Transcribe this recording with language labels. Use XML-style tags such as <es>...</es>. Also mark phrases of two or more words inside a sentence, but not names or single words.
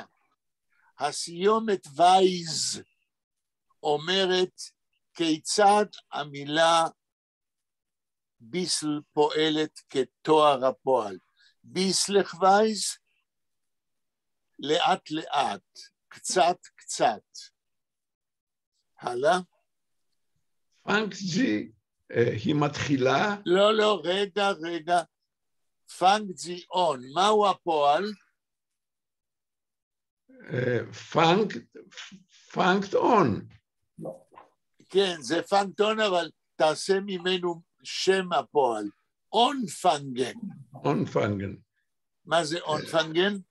<he>הסיומת וייז אומרת כיצד המילה ביסל פועלת כתואר הפועל. ביסלקווייז, לאט לאט, קצת. הלאה?</he> <yi>פאנקט זי,</yi> <he>היא מתחילה? לא, רגע.</he> <yi>פאנקט זי און,</yi> <he>מהו הפועל?</he> <yi>פאנקט און.</yi> <he>כן, זה</he> <yi>פאנקט און,</yi> <he>אבל תעשה ממנו שם הפועל. אונפנגן. אונפנגן. מה זה אונפנגן?</he>